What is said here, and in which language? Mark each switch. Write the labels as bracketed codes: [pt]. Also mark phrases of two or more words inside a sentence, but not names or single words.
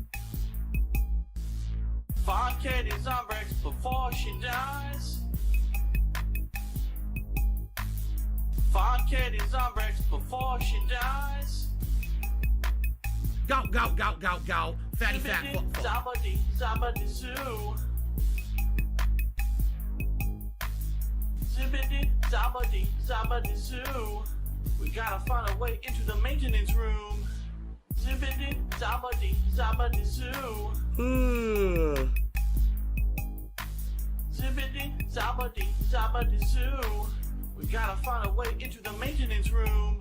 [en] Find Katie's on breaks before she dies. Find Katie's on breaks before she dies. Go, go, go, go, go. Fatty fat fuck. Zabadi, zabadi zoo. Zibbidi, zabadi, zabadi zoo. We gotta find a way into the maintenance room. Zippity, zabbity, zabbity, zoo. Zippity, zabbity, zabbity, zoo. We gotta find a way into the maintenance room.